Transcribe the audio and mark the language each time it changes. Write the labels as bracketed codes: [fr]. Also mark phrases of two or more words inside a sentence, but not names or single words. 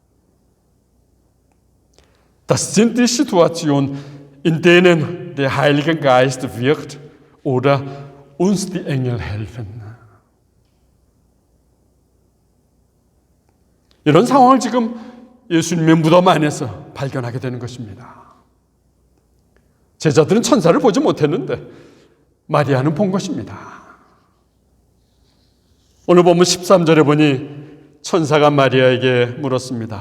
[de] Das sind die Situationen, in denen der Heilige Geist wirkt oder uns die Engel helfen. [ko] 이런 상황을 지금 예수님의 무덤 안에서 발견하게 되는 것입니다. 제자들은 천사를 보지 못했는데 마리아는 본 것입니다. 오늘 본문 13절에 보니 천사가 마리아에게 물었습니다.